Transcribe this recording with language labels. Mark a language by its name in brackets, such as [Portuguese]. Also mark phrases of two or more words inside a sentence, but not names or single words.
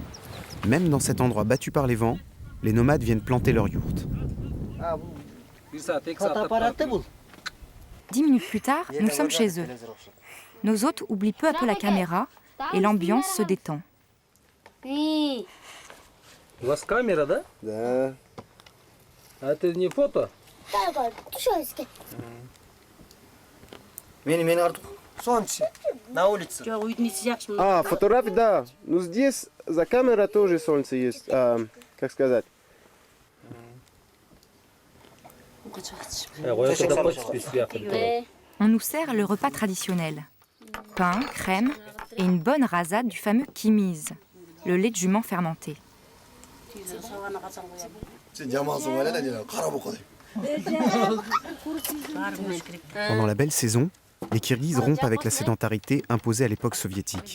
[French] Même dans cet endroit battu par les vents, les nomades viennent planter leur yourte. 10 minutes plus tard, nous sommes chez eux. Nos hôtes oublient peu à peu la caméra et l'ambiance se détend. [Russian] У вас камера, да? Да. А это не фото? Солнце. На улице. А, фотографии, да. Ну здесь за камерой тоже солнце есть. Как сказать? [French] On nous sert le repas traditionnel. Pain, crème et une bonne rasade du fameux kimiz, le lait de jument fermenté. Pendant la belle saison, les Kirghizes rompent avec la sédentarité imposée à l'époque soviétique.